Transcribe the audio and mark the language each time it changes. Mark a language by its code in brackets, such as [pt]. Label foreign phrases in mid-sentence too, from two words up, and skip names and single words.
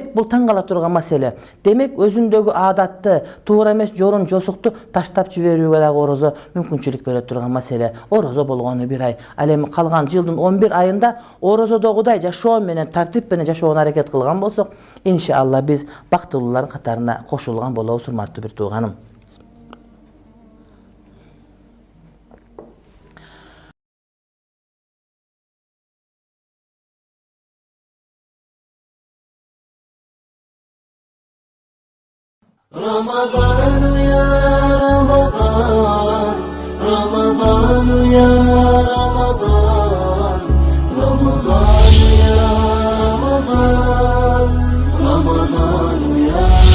[ky] Демек бул таң кала турган маселе. Демек өзүндөгү адатты туура эмес жорун жосукту таштап жиберүүгө дагы орозо мүмкүнчүлүк бере турган маселе. Орозо болгону 1 ай. Ал эми калган жылдын 11 айында орозодогудай жашоо менен тартип менен жашоого аракет кылган болсок, иншалла биз бактылуулардын катарына кошулган болобуз, урматтуу бир тууганым. [ar] رمضان يا رمضان رمضان يا رمضان رمضان يا رمضان رمضان يا